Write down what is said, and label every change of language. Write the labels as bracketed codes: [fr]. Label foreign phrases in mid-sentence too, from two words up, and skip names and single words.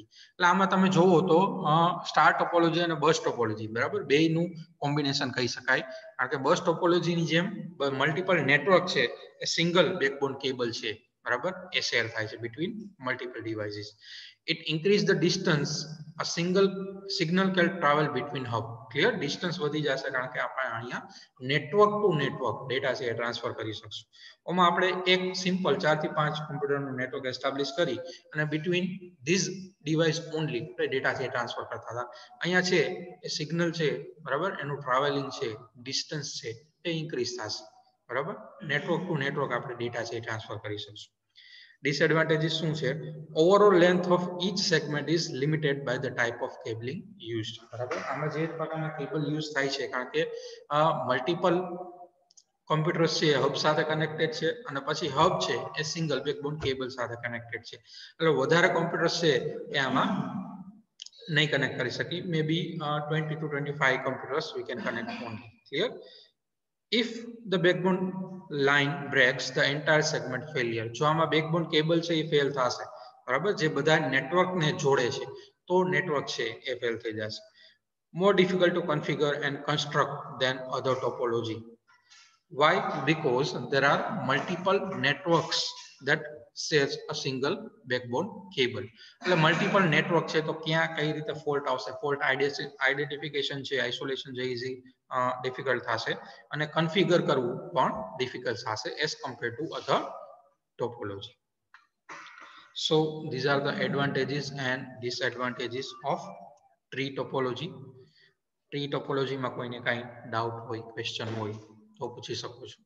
[gu] એટલે આમાં તમે જોવો તો [en] star topology [gu] અને [en] bus topology [gu] બરાબર બેયનું કોમ્બિનેશન કહી શકાય. કારણ કે બસ ટોપોલોજીની જેમ [en] multiple network [gu] છે એ [en] single backbone cable [gu] છે બરાબર એ શેર થાય છે [en] between multiple devices. It increase the distance a single signal can travel between hub. [gu] Clear. distance વધી જશે કારણ કે આપણે અહીંયા [en] network to network data [gu] છે એ ટ્રાન્સફર કરી શકશું. ઓમાં આપણે એક સિમ્પલ 4 થી 5 કોમ્પ્યુટરનું નેટવર્ક એસ્ટાબ્લિશ કરી અને [en] between these device only [gu] ડેટા છે ટ્રાન્સફર કરતા હતા. અહીંયા છે એ સિગ્નલ છે બરાબર, એનું ટ્રાવેલિંગ છે, ડિસ્ટન્સ છે એ ઇન્ક્રીઝ થશે બરાબર. [en] network to network [gu] આપણે ડેટા છે ટ્રાન્સફર કરી શકશું. ડિસએડવાન્ટેજીસ શું છે, [en] Overall length of each segment is limited by the type of cabling used. [gu] બરાબર. આમાં જે પ્રકારના કેબલ યુઝ થાય છે કારણ કે [en] multiple computers [gu] છે હબ સાથે કનેક્ટેડ છે અને પછી હબ છે એ [en] single backbone cable [gu] સાથે કનેક્ટેડ છે. એટલે વધારે કોમ્પ્યુટર્સ છે એ આમાં નહીં કનેક્ટ કરી શકી. [en] Maybe 20 to 25 computers we can connect only. Clear. If the backbone line breaks, the entire segment failure. [gu] જો આમાં [en] backbone cable [gu] છે એ ફેલ થશે બરાબર, જે બધા નેટવર્કને જોડે છે તો નેટવર્ક છે એ ફેલ થઈ જશે. [en] More difficult to configure and construct than other topology. Why? Because there are multiple networks that shares a single backbone cable. [gu] એટલે [en] multiple network [gu] છે તો ક્યાં કઈ રીતે ફોલ્ટ આવશે, [en] fault identification [gu] છે, આઇસોલેશન છે [en] easy difficult [gu] થશે અને કન્ફિગર કરવું પણ ડિફિકલ્ટ થશે [en] as compare to other topology. So these are the advantages and disadvantages of tree topology. [gu] ટ્રી ટોપોલોજીમાં કોઈને કાંઈ ડાઉટ હોય, ક્વેશ્ચન હોય તો પૂછી શકો છો.